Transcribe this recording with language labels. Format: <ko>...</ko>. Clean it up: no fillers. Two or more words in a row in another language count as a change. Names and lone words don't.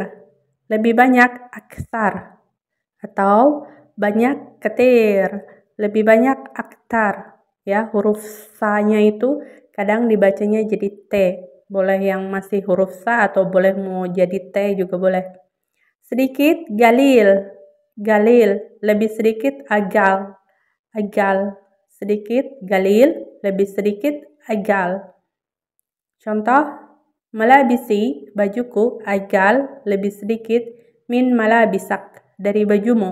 <id>Lebih banyak, aksar. Atau banyak, kathir. Lebih banyak, aktar. Ya, huruf sa-nya itu kadang dibacanya jadi T. Boleh yang masih huruf sa atau boleh mau jadi T juga boleh. Sedikit, galil. Galil. Lebih sedikit, agal. Agal. Sedikit, galil. Lebih sedikit, agal. Contoh, malabisi, bajuku, agal. Lebih sedikit,</id> <ar>من ملابسك.</ar> <id>Dari bajumu.</id>